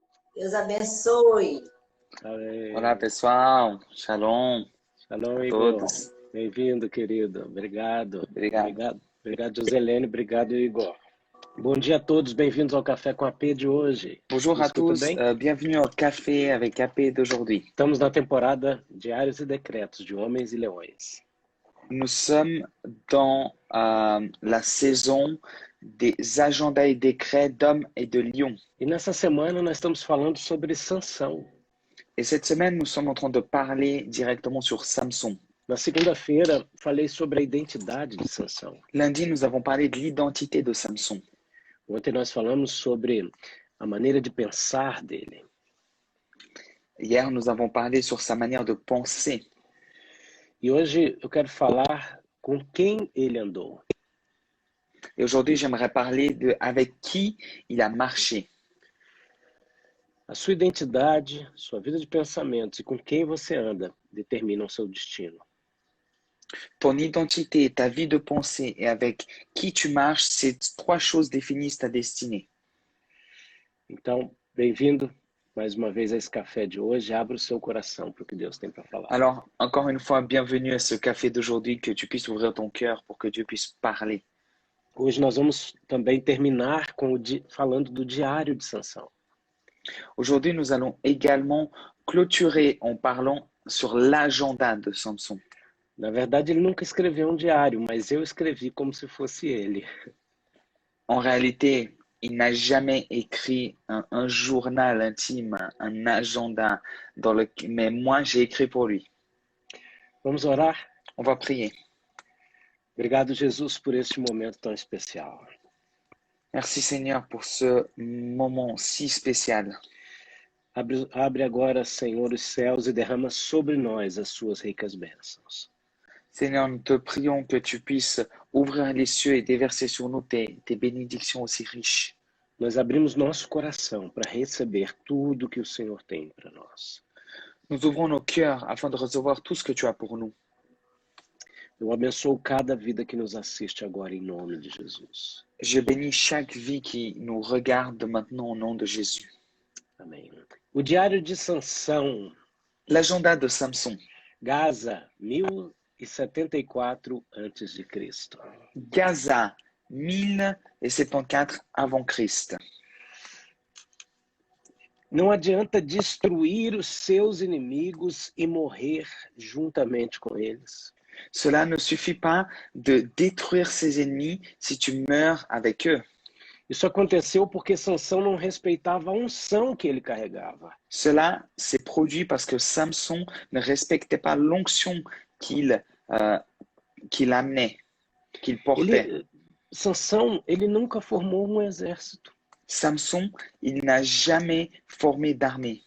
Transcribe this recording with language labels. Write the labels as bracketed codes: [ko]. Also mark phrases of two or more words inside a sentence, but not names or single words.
[pt] Deus abençoe. Amém. Olá, pessoal. Shalom Shalom, a Igor. todos. Bem-vindo, querido. Obrigado. Obrigado. Obrigado, Joselene. Obrigado, Igor. Bom dia a todos. Bem-vindos ao Café com a P de hoje. [fr] Bonjour [pt] Me [fr] à [pt] escuta [fr] tous. [pt] bem? [fr] Bienvenue au café avec AP d'aujourd'hui. [pt] Estamos na temporada Diários e Decretos de Homens e Leões. [fr] Nous sommes dans la saison des agendas et décrets d'hommes et de lions. [pt] E nessa semana nós estamos falando sobre Sansão. [fr] Et cette semaine, nous sommes en train de parler directement sur Samson. [pt] Na segunda-feira, falei sobre a identidade de Sansão. [fr] Lundi, nous avons parlé de l'identité de Samson. [pt] Ontem nós falamos sobre a maneira de pensar dele. [fr] Hier, nous avons parlé sur sa manière de penser. [pt] E hoje eu quero falar com quem ele andou. [fr] Et aujourd'hui, j'aimerais parler de avec qui il a marché. [pt] A sua identidade, sua vida de pensamentos e com quem você anda determinam seu destino. [fr] Ton identité, ta vie de pensée et avec qui tu marches, ces trois choses définissent ta destinée. [pt] Então, bem-vindo mais uma vez a esse café de hoje. Abra o seu coração para o que Deus tem para falar. [fr] Alors, encore une fois, bienvenue à ce café d'aujourd'hui, que tu puisses ouvrir ton cœur pour que Dieu puisse parler. [pt] Hoje nós vamos também terminar falando do diário de Sansão. [fr] Aujourd'hui, nous allons également clôturer en parlant sur l'agenda de Samson. [pt] Na verdade, ele nunca escreveu um diário, mas eu escrevi como se fosse ele. [fr] En réalité, il n'a jamais écrit un journal intime, un agenda, mais moi, j'ai écrit pour lui. [pt] Vamos orar? [fr] On va prier. [pt] Obrigado, Jesus, por este momento tão especial. [fr] Merci Seigneur pour ce moment si spécial. [pt] Abre agora, Senhor, os céus e derrama sobre nós as suas ricas bênçãos. [fr] Seigneur, nous te prions que tu puisses ouvrir les cieux et déverser sur nous tes bénédictions aussi riches. [pt] Nós abrimos nosso coração para receber tudo que o Senhor tem para nós. [fr] Nous ouvrons nos cœurs afin de recevoir tout ce que tu as pour nous. [pt] Eu abençoo cada vida que nos assiste agora em nome de Jesus. [fr] Je bénis chaque vie qui nous regarde maintenant au nom de Jésus. [pt] Amém. O diário de Sansão. [fr] L'agenda de Samson. [pt] Gaza, 1074 a.C. [fr] Gaza, 1074 avant Christ. [pt] Não adianta destruir os seus inimigos e morrer juntamente com eles. [fr] Cela ne suffit pas de détruire ses ennemis si tu meurs avec eux. [pt] Isso aconteceu porque Sansão não respeitava a unção que ele carregava. [fr] Cela s'est produit parce que Samson ne respectait pas l'onction qu'il amenait, qu'il portait. [pt] Sansão, ele nunca formou um exército. [fr] Samson, il n'a jamais formé d'armée.